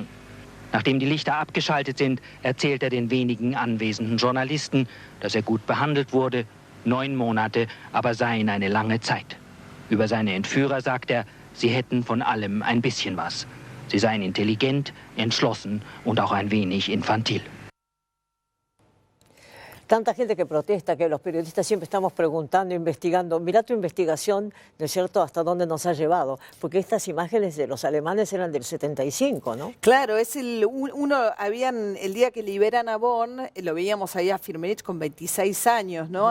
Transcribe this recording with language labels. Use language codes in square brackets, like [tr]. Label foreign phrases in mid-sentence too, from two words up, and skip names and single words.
[de] Nachdem die Lichter abgeschaltet sind, erzählt er den wenigen anwesenden Journalisten, dass er gut behandelt wurde. 9 Monate aber seien eine lange Zeit. Über seine Entführer sagt er, sie hätten von allem ein bisschen was. Sie seien intelligent, entschlossen und auch ein wenig infantil. [es] Tanta gente que protesta, que los periodistas siempre estamos preguntando, investigando. Mira tu investigación, ¿no es cierto?, hasta dónde nos ha llevado. Porque estas imágenes de los alemanes eran del 75, ¿no? Claro, es el día que liberan a Born, lo veíamos ahí a Firmenich con 26 años, ¿no?